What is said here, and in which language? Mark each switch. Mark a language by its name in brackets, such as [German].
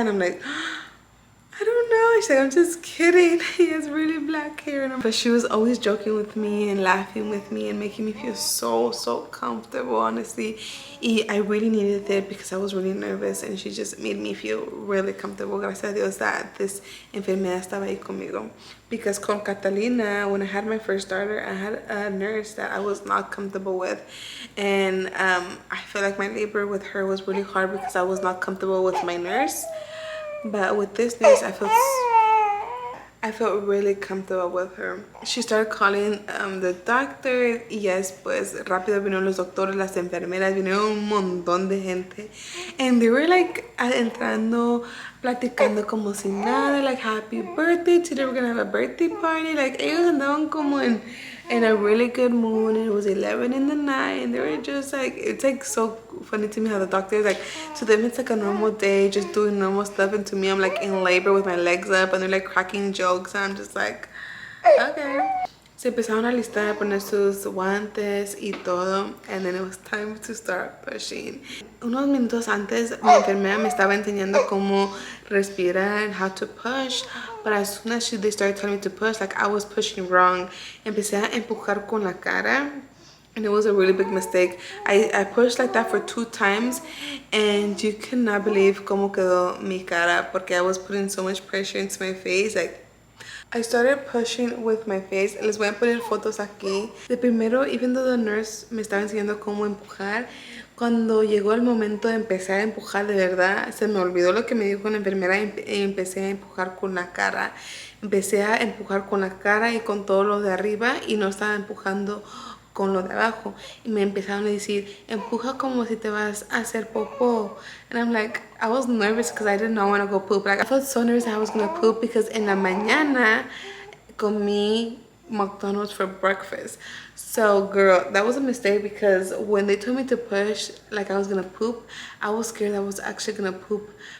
[English] And I'm like, I don't know. She's like, I'm just kidding. He has really black hair. But she was always joking with me and laughing with me and making me feel so comfortable, honestly. I really needed it because I was really nervous, and she just made me feel really comfortable. [Spanish] Gracias a Dios [English] that this [Spanish] enfermera estaba ahí conmigo. [English] Because con Catalina, when I had my first daughter, I had a nurse that I was not comfortable with. And I feel like my labor with her was really hard because I was not comfortable with my nurse. But with this nurse, I felt really comfortable with her. She started calling the doctor. [Spanish] Y yes, pues rápido vinieron los doctores, las enfermeras, vinieron un montón de gente. [English] And they were like [Spanish] entrando, platicando como si nada, [English] like happy birthday. Today we're gonna have a birthday party. Like [Spanish] ellos andaban como [English] in a really good mood, and it was 11 in the night, and they were just like, it's like so funny to me how the doctors, like, to them it's like a normal day, just doing normal stuff, and to me I'm like in labor with my legs up, and they're like cracking jokes, and I'm just like, okay. [Spanish] Se empezaron a listar, a poner sus guantes y todo, [English] and then it was time to start pushing. [Spanish] Unos minutos antes, mi enfermera me estaba enseñando cómo respirar [English] and how to push, but as soon as they started telling me to push, like I was pushing wrong. [Spanish] Empecé a empujar con la cara, [English] and it was a really big mistake. I pushed like that for 2 times, and you cannot believe [Spanish] cómo quedó mi cara, porque [English] I was putting so much pressure into my face, like I started pushing with my face. [Spanish] Les voy a poner fotos aquí. De primero, [English] even though the nurse [Spanish] me estaba enseñando cómo empujar, cuando llegó el momento de empezar a empujar de verdad, se me olvidó lo que me dijo la enfermera y empecé a empujar con la cara. Empecé a empujar con la cara y con todo lo de arriba, y no estaba empujando con lo de abajo. Y me empezaron a decir, empuja como si te vas a hacer popó. [English] And I'm like, I was nervous because I did not want to go poop. Like I felt so nervous I was going to poop, because [Spanish] en la mañana comí [English] McDonald's for breakfast. So girl, that was a mistake, because when they told me to push like I was going to poop, I was scared I was actually going to poop.